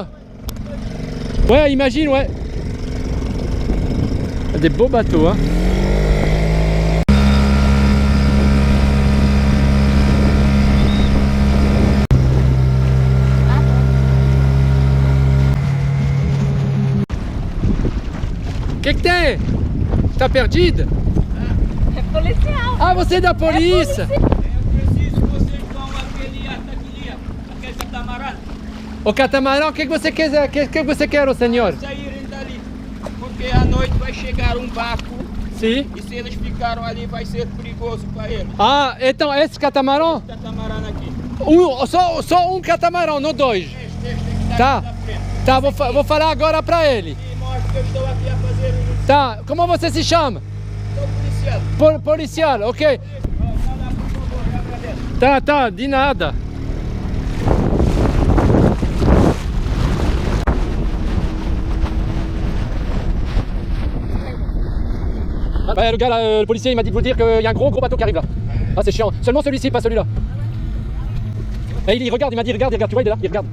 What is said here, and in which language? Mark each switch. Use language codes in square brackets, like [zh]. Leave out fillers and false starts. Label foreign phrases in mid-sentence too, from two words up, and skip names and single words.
[fr] Ouais, imagine, ouais. Des beaux bateaux, hein. Que t'es? [pt] Tá perdido? É policial. Ah, você é da polícia? Eu preciso que vocês vão aquele catamarã. O catamarão, o que você quer? O que você quer, senhor? Saírem dali, porque à noite vai chegar um barco Sim. e se eles ficaram ali vai ser perigoso para eles. Ah, então esse catamarão? Catamarã aqui. Só um catamarão, não dois. Este Tá. na frente. Tá, vou falar agora pra ele. E mostra que eu estou aqui a fazer um... Tá, como você se chama? Sou policial. Policial, ok. Vai lá, por favor, eu agradeço. Tá, de nada. [fr] Ouais, le gars là, le policier il m'a dit de vous dire qu'il y a un gros bateau qui arrive là. Ah c'est chiant. Seulement celui-ci, pas celui-là. Et il regarde, il m'a dit regarde, tu vois il est là, il regarde.